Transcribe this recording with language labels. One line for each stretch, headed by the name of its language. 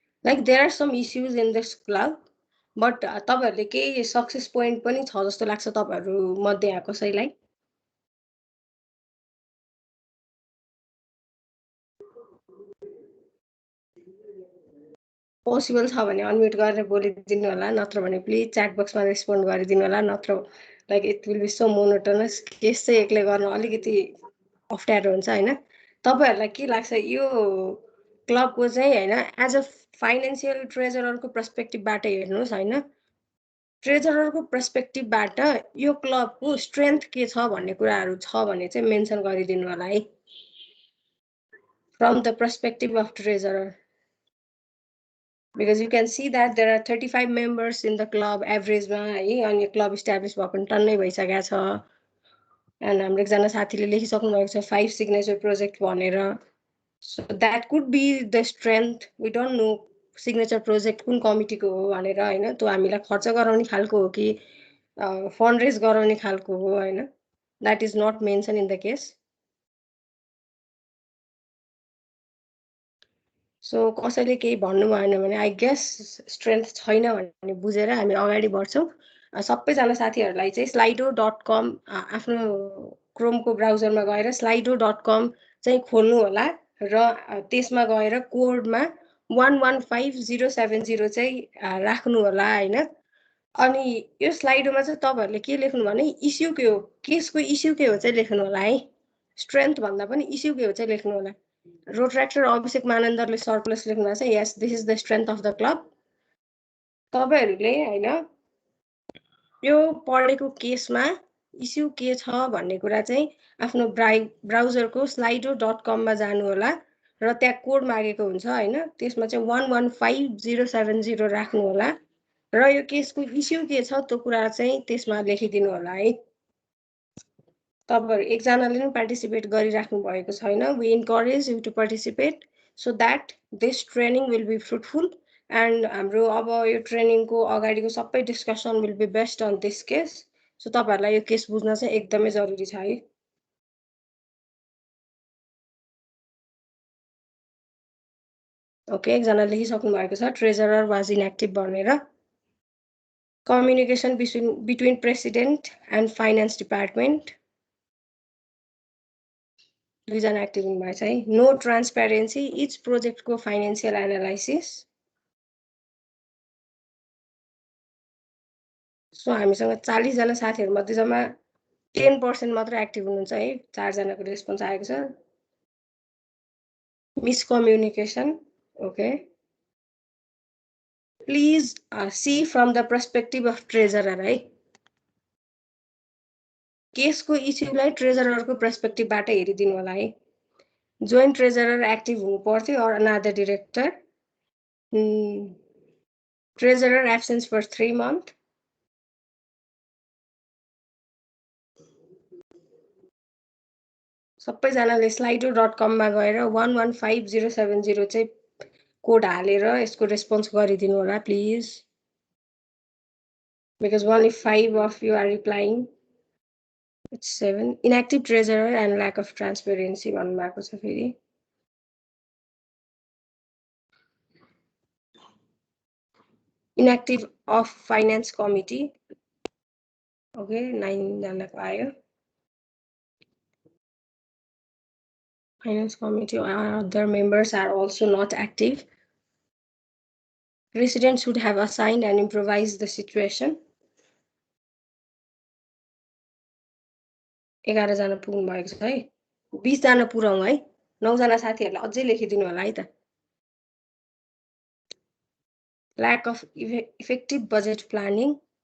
English: like there are some issues in this club, but
Nepali: तपाईहरुले केही success point पनि छ जस्तो लाग्छ तपाईहरु मध्ये यहाँ कसैलाई? पोसिबल छ भने अनम्युट गरेर बोलिदिनु होला, नत्र भने प्लिज च्याट बक्समा रेस्पोन्ड गरिदिनु होला। नत्र
English: Like it will be so monotonous.
Nepali: Case चाहिँ एक्लै गर्न अलिकति अप्ठ्यारो हुन्छ हैन। तपाईहरुलाई के लाग्छ यो क्लबको चाहिँ हैन एज अ फाइनान्शियल ट्रेजररको पर्सपेक्टिभबाट हेर्नुस् हैन, ट्रेजररको पर्सपेक्टिभबाट यो क्लबको स्ट्रेन्थ के छ भन्ने कुराहरु छ भने चाहिँ मेन्सन गरिदिनु होला है।
English: from the perspective of treasurer, because you can see that there are 35 members in the club average ma है,
Nepali: अनि क्लब इस्टाब्लिश भएको पनि टन्नै भइसकेको छ। एन्ड हाम्रो एकजना साथीले लेखिसक्नु भएको छ 5 सिग्नेचर प्रोजेक्ट भनेर।
English: So that could be the strength. We don't know
Nepali: signature project कुन कमिटीको हो भनेर हैन, त्यो हामीलाई खर्च गराउने खालको हो कि फन्ड रेज गराउने खालको हो हैन.
English: That is not mentioned in the case.
Nepali: So कसैले केही भन्नु भएन भने
English: I guess
Nepali: strength छैन भन्ने बुझेर हामी अगाडि बढ्छौं. सबैजना साथीहरुलाई चाहिँ slido.com आफ्नो क्रोमको ब्राउजरमा गएर slido.com चाहिँ खोल्नु होला र त्यसमा गएर कोडमा 115070 चाहिँ राख्नु होला हैन. अनि यो स्लाइडोमा चाहिँ तपाईहरुले के लेख्नु भने इश्यू के हो, केसको इश्यू के हो चाहिँ लेख्नु होला है. स्ट्रेन्थ भन्दा पनि इश्यू के हो चाहिँ लेख्नु होला. रोट्र्याक्टर अभिषेक मानन्दरले सर्कुलस लेख्नु भएको छ.
English: Yes, this is the strength of the club.
Nepali: तपाईहरुले हैन यो पढेको केसमा इश्यू के छ भन्ने कुरा चाहिँ आफ्नो ब्राउजरको slido.com मा जानु होला र त्यहाँ कोड मागेको हुन्छ हैन. त्यसमा चाहिँ 115070 राख्नु होला र यो केसको इश्यू के छ त्यो कुरा चाहिँ त्यसमा लेखिदिनु होला है. तपाईहरु एकजनाले पनि पार्टिसिपेट गरिराख्नु भएको छैन.
English: We encourage you to participate so that this training will be fruitful and
Nepali: हाम्रो अब यो ट्रेनिङको अगाडिको सबै discussion
English: will be based on this case.
Nepali: So तपाईहरुलाई यो केस बुझ्न चाहिँ एकदमै जरुरी छ है. ओके, एकजना लेखिसक्नु भएको छ
English: treasurer was inactive
Nepali: भनेर.
English: Communication between president and finance department.
Nepali: दुईजना एक्टिभ हुनुभएको छ है.
English: no transparency
Nepali: इच प्रोजेक्टको फाइनेन्शियल एनालाइसिस. सो हामीसँग 40 जना साथीहरु मध्ये जम्मा 10% मात्र एक्टिभ हुनुहुन्छ है. 4 जनाको रेस्पोन्स आएको छ.
English: Miscommunication. Okay, please see from the perspective of treasurer है.
Nepali: केसको इश्यूलाई ट्रेजररको पर्सपेक्टिभबाट हेरिदिनु होला है. जोइन्ट ट्रेजरर एक्टिभ हुनु पर्थ्यो or another director.
English: Treasurer absence for 3 months.
Nepali: सबैजनाले slido.com मा गएर 115070 चाहिँ कोड हालेर यसको रेस्पोन्स गरिदिनु होला please.
English: Because only 5 of you are replying. It's 7. Inactive treasurer and lack of transparency
Nepali: भन्नुभएको छ फेरि.
English: Inactive of finance committee.
Nepali: Okay, 9 जनाको आयो.
English: Finance committee or other members are also not active. Residents should have assigned and improvised the situation.
Nepali: 11 जना पुग्नु भएको छ है. 20 जना पुराउँ है. 9 जना साथीहरुले अझै लेखिदिनु होला है त.
English: Lack of effective budget planning.